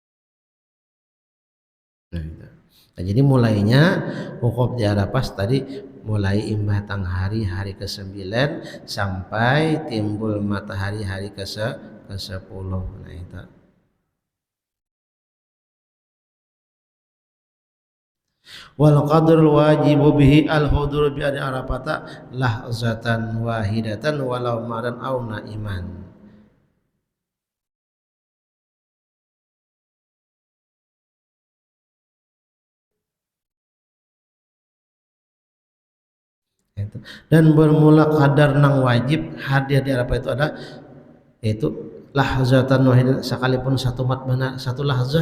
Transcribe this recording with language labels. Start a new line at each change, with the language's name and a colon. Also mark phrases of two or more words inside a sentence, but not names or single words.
Banjar: Nah, itu. Nah, jadi mulainya wukuf di Arafah tadi mulai imbah tang hari ke-9 sampai timbul matahari hari ke-10. Nah itu.
Arabic: والقدر الواجب به الحضور بعرفة لحظة واحدة ولو مارا أو نائما.
Banjar: Itu. Dan bermula kadar nang wajib hadir di Arafah itu ada yaitu
Arabic: لحظة واحدة,
Banjar: sekalipun satu mat benar satu lahzah.